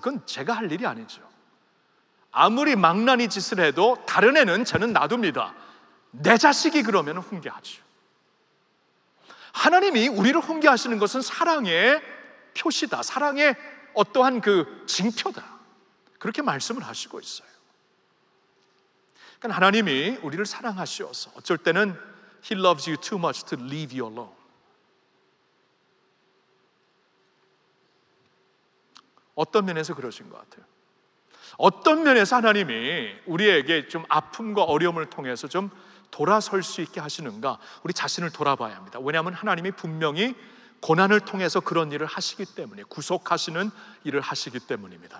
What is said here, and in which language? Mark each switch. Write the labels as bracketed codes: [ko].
[ko] 그건 제가 할 일이 아니죠. 아무리 망나니 짓을 해도 다른 애는 저는 놔둡니다. 내 자식이 그러면 훈계하죠. 하나님이 우리를 훈계하시는 것은 사랑의 표시다, 사랑의 어떠한 그 징표다, 그렇게 말씀을 하시고 있어요. 그러니까 하나님이 우리를 사랑하시어서 어쩔 때는 [en] He loves you too much to leave you alone. [ko] 어떤 면에서 그러신 것 같아요? 어떤 면에서 하나님이 우리에게 좀 아픔과 어려움을 통해서 좀 돌아설 수 있게 하시는가? 우리 자신을 돌아봐야 합니다. 왜냐하면 하나님이 분명히 고난을 통해서 그런 일을 하시기 때문에, 구속하시는 일을 하시기 때문입니다.